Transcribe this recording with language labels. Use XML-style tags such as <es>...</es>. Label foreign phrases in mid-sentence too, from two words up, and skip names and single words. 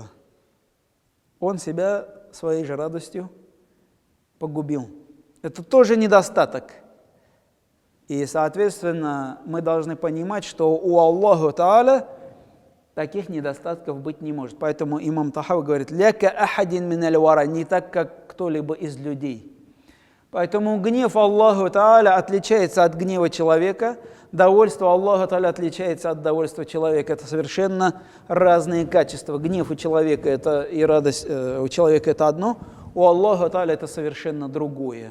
<ru>Он себя своей же радостью погубил. Это тоже недостаток. И, соответственно, мы должны понимать, что у Аллаха Тааля таких недостатков быть не может. Поэтому имам Тахави говорит:</ru> <ar>«لا كأحد من الورى»,</ar> <ru>не так, как кто-либо из людей. Поэтому гнев Аллаха Тааля отличается от гнева человека, довольство Аллаха Тааля отличается от довольства человека. Это совершенно разные качества. Гнев у человека это, и радость у человека это одно, у Аллаха Тааля это совершенно другое.</ru>